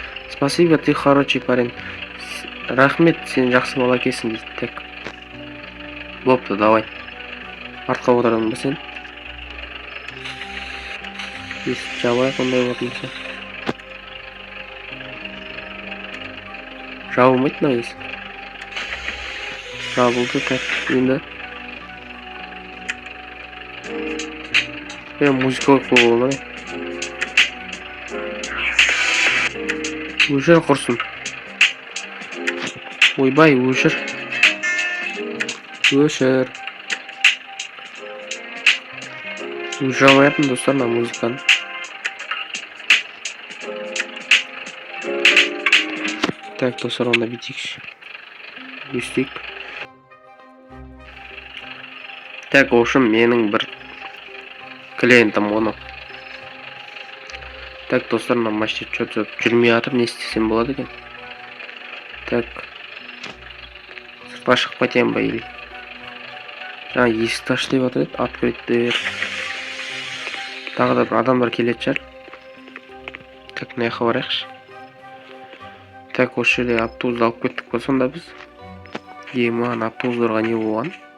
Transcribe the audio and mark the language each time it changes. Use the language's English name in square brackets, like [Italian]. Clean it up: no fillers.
[Russian] Спасибо, ты хороший парень. [Kazakh] Рахмет, сен жақсы бала екенсің дейді. Так. Бопты, давай. Артқа отырдың ба сен? Есік жабайық ондай болатын болса. Жабылмайды мына есік. Жабылды, так, енді. Музыка қойып қойып ма? Өшір құрсын. Ойбай, өшір. Өшір. Өшір алмайатым достар мына музыканы. Так, достар, онда бітейікші. Өстейік. Так, ошым менің бір клиентім оны. Так, достар, мына машина что-то жүрмей жатыр, не істесем болады екен? Так. Сыртқа шығып кетейін ба или? Жаңа есікті аш деп жатыр еді, открыттер. Тағы да бір адамдар келеді шығар. Так, мына жаққа барайықшы. Так, осы жерде автобусты алып кеттік па сонда біз? Ема, автобустарға не болған?